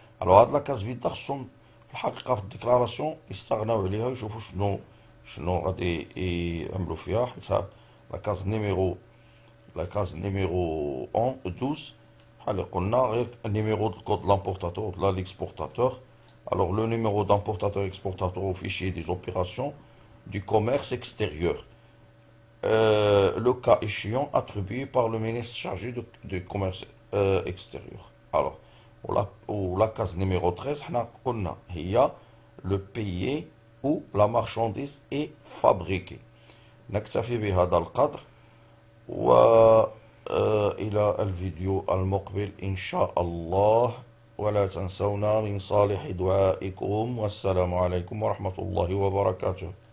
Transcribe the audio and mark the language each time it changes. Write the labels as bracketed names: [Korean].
[Arabic] الو هاد لاكاز بيضا خصهم الحقيقه في الديكلاراسيون يستغناو عليها ويشوفوا شنو غادي يعملوا فيها، حيت لاكاز نيميرو 12 بحال قلنا غير النيميرو دو كود لامبورتاتور ولا ليكسبورتاتور. [French] Alors le numéro d'importateur exportateur au fichier des opérations du commerce extérieur, le cas échéant attribué par le ministre chargé du commerce extérieur. Alors la case numéro 13 [Arabic] حنا قلنا هي [French] le pays où la marchandise est fabriquée. [Arabic] نكتفي بهذا القدر، وإلى الفيديو المقبل إن شاء الله، ولا تنسونا من صالح دعائكم، والسلام عليكم ورحمة الله وبركاته.